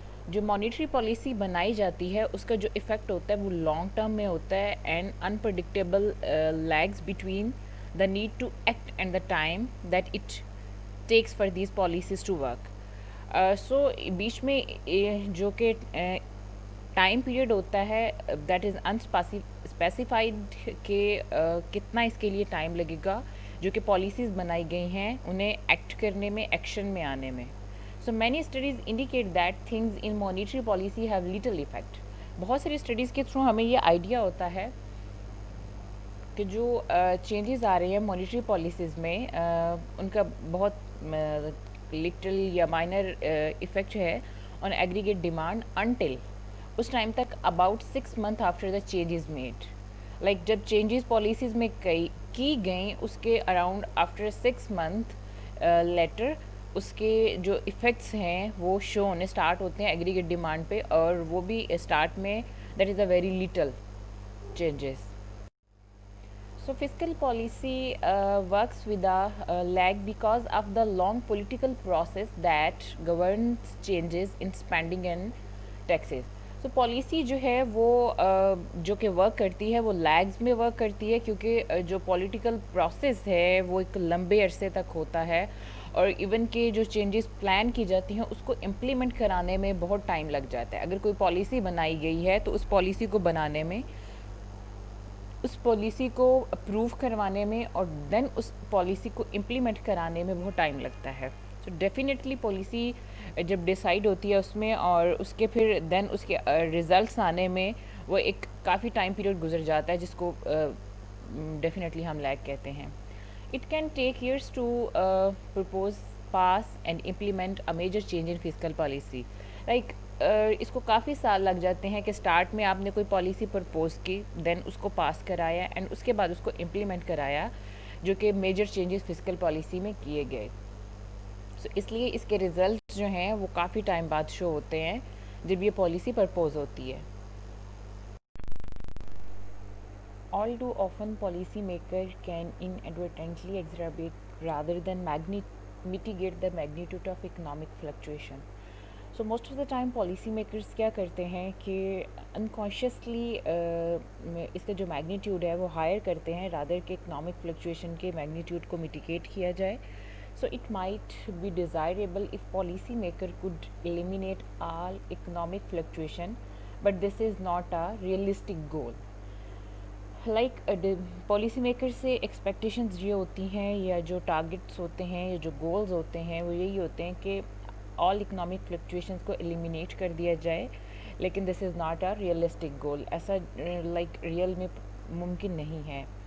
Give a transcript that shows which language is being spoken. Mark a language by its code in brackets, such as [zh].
[ur] جو monetary policy بنائی جاتی ہے اس کا جو افیکٹ ہوتا ہے [en] وہ long term میں ہوتا ہے and unpredictable lags between the need to act and the time that it takes for these policies to work. [ur] سو بیچ میں جو کہ ٹائم پیریڈ ہوتا ہے [en] that is specified [ur] کہ کتنا اس کے لیے ٹائم لگے گا جو کہ پالیسیز بنائی گئی ہیں انہیں ایکٹ کرنے میں ایکشن میں آنے میں. [en] So many studies indicate that things in monetary policy have little effect. [ur] بہت ساری اسٹڈیز کے تھرو ہمیں یہ آئیڈیا ہوتا ہے کہ جو چینجز آ رہے ہیں مانیٹری پالیسیز میں ان کا بہت لٹل یا مائنر ایفیکٹ ہے آن ایگریگیٹ ڈیمانڈ انٹل اس ٹائم تک [en] About 6 months after the changes made. [ur] Like جب چینجز پالیسیز میں کی گئیں اس کے اراؤنڈ آفٹر 6 months لیٹر اس کے جو ایفیکٹس ہیں وہ شو ہونے اسٹارٹ ہوتے ہیں ایگریگیٹ ڈیمانڈ پہ اور وہ بھی اسٹارٹ میں [en] That is a very little changes. So fiscal policy works with a lag because of the long political process that governs changes in spending and taxes. [ur] So policy جو ہے وہ جو کہ ورک کرتی ہے وہ لیگز میں ورک کرتی ہے کیونکہ جو پولیٹیکل پروسیس ہے وہ ایک لمبے عرصے تک ہوتا ہے اور ایون کہ جو چینجز پلان کی جاتی ہیں اس کو امپلیمنٹ کرانے میں بہت ٹائم لگ جاتا ہے. اگر کوئی پالیسی بنائی گئی ہے تو اس پالیسی کو بنانے میں اس پالیسی کو اپروو کروانے میں اور دین اس پالیسی کو امپلیمنٹ کرانے میں بہت ٹائم لگتا ہے. سو ڈیفینیٹلی پالیسی جب ڈیسائیڈ ہوتی ہے اس میں اور اس کے پھر دین اس کے ریزلٹس آنے میں وہ ایک کافی ٹائم پیریڈ گزر جاتا ہے جس کو ڈیفینیٹلی ہم لیگ کہتے ہیں. [en] It can take years to propose, pass and implement a major change in fiscal policy. [ur] Like اس کو کافی سال لگ جاتے ہیں کہ سٹارٹ میں آپ نے کوئی پالیسی پرپوز کی، دین اس کو پاس کرایا اینڈ اس کے بعد اس کو امپلیمنٹ کرایا، جو کہ میجر چینجز فسکل پالیسی میں کیے گئے. سو اس لیے اس کے ریزلٹس جو ہیں وہ کافی ٹائم بعد شو ہوتے ہیں جب یہ پالیسی پرپوز ہوتی ہے. [en] All too often, policymaker can inadvertently exacerbate rather than mitigate the magnitude of economic fluctuation. So most of the time policy makers [ur] کیا کرتے ہیں کہ unconsciously اس کا جو میگنیٹیوڈ ہے وہ ہائر کرتے ہیں رادر کہ اکنامک فلکچویشن کے میگنیٹیوڈ کو میٹیگیٹ کیا جائے. [en] So it might be desirable if policy maker could eliminate all economic fluctuation, but this is not a realistic goal. [ur] Like policy maker سے ایکسپیکٹیشنز یہ ہوتی ہیں یا جو ٹارگٹس ہوتے ہیں یا جو گولز ہوتے ہیں وہ یہی ہوتے ہیں کہ آل اکنامک فلکچویشنز کو ایلیمینیٹ کر دیا جائے، لیکن [en] This is not a realistic goal. [ur] ایسا لائک ریئل میں ممکن نہیں ہے.